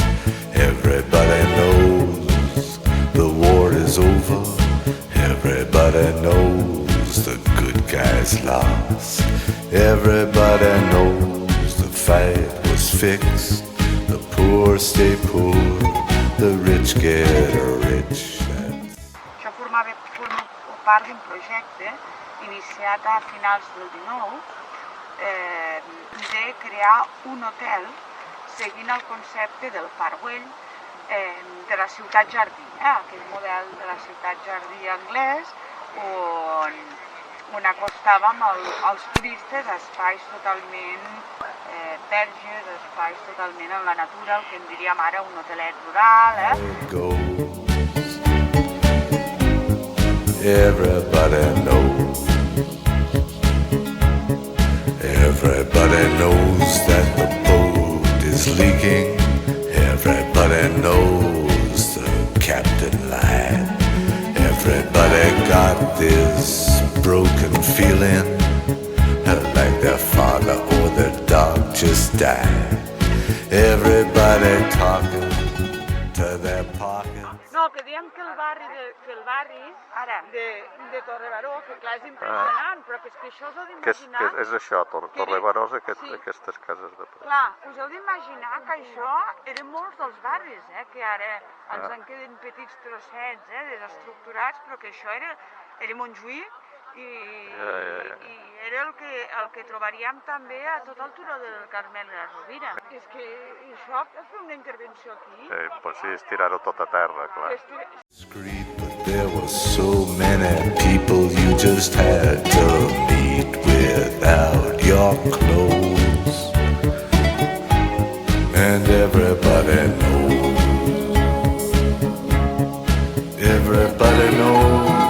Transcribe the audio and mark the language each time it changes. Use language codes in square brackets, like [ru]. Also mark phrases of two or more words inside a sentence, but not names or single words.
[en] Everybody knows the war is over. Everybody knows the good guys lost. Everybody knows the fight was fixed. The poor stay poor, the rich get rich. [ca] Això forma part d'un projecte iniciat a finals del 19 de crear un hotel seguint el concepte del Parc Güell de la ciutat jardí, aquell model de la ciutat jardí anglès on acostàvem als turistes a espais totalment verges, espais totalment en la natura, el que en diríem ara un hotelet rural. [en] Everybody knows. Everybody knows that the boat is leaking. Everybody knows the captain lied. Everybody got this broken feeling like their father or their dog just died. Everybody talking to their pockets. [ca] No, que diem que el barri ara de Torrebaró, que clar és impressionant, però que és que això us heu d'imaginar... Què és això, Torrebaró, aquestes cases de preu? Clar, us heu d'imaginar que això eren molts dels barris, que ara ens en queden petits trossets, desestructurats, però que això era Montjuïc i era el que trobaríem també a tot el turó del Carmel de la Rovira. És que això, fer una intervenció aquí... Pues sí, és tirar-ho tot a terra, clar. [en] But there were so many people you just had to meet without your clothes. And everybody knows. Everybody knows.